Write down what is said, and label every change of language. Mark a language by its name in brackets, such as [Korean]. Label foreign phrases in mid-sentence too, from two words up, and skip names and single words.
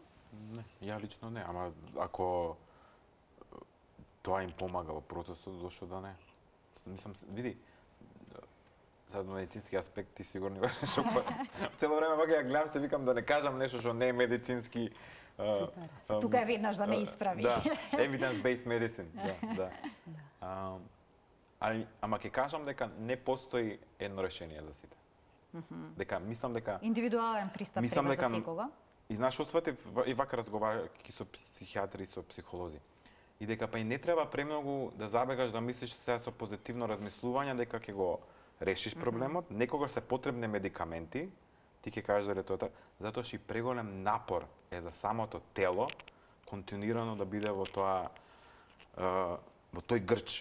[Macedonian] Не, ја лично не, ама ако тоа им помага во процесот, зошто да не? Мислам, види, за медицински аспект ти сигурно имаш нешто. Цело време вака ја гледам, се викам да не кажам нешто што не е медицински. Тука е веднаш да ме исправи. Да, [English] evidence-based medicine. [Macedonian] Да. Ама ќе кажам дека не постои едно решение за сите. Дека мислам дека индивидуален пристап треба за секого. И знаеш што сватив и вака разговарајќи со психијатри и со психолози. И дека па и не треба премногу да забегаш да мислиш сега со позитивно размислување дека ќе го решиш проблемот, некогаш се потребни медикаменти, ти ќе кажеш дали тоа, затоа што и преголем напор е за самото тело континуирано да биде во тоа во тој грч.